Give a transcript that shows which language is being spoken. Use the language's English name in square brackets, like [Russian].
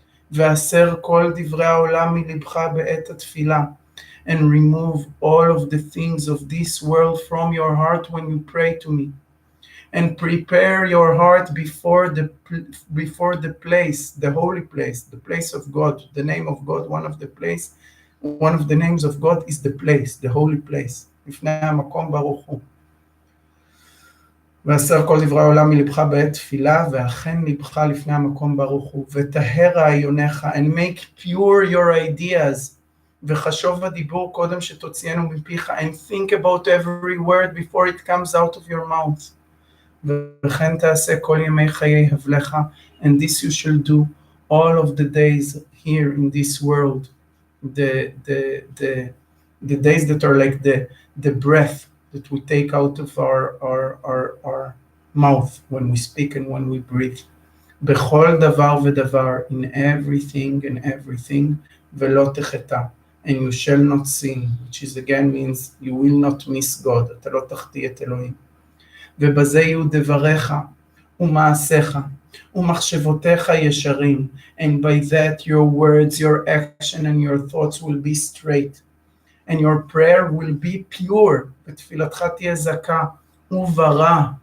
[Hebrew] והסר כל דברי העולם מלבך בעת התפילה, [English] and remove all of the things of this world from your heart when you pray to me. And prepare your heart before the place, the holy place, the place of God, the name of God. One of the names of God is the place, the holy place. [Hebrew] לפני המקום ברוך הוא. והסר כל דברי העולם מלבך בעת תפילה, ואכן לבך לפני המקום ברוך הוא. וטהר רעיוניך, [English] and make pure your ideas. [Hebrew] וחשוב בדיבור קודם שתוציאנו מפיך, [English] and think about every word before it comes out of your mouth. [Hebrew] וכן תעשה כל ימי חיי הבלך, [English] and this you shall do all of the days here in this world, the days that are like the breath that we take out of our mouth when we speak and when we breathe. [Hebrew] בכל דבר ודבר, [English] in everything and everything, [Hebrew] ולא תחטא. [English] And you shall not sin, which is again means you will not miss God, [Hebrew] אתה לא תחטיא את אלוהים. ובזה יהיו דבריך ומעשיך ומחשבותיך ישרים, [English] and by that your words, your action and your thoughts will be straight, and your prayer will be pure, [Hebrew] ותפילתך תהיה זכה וברא.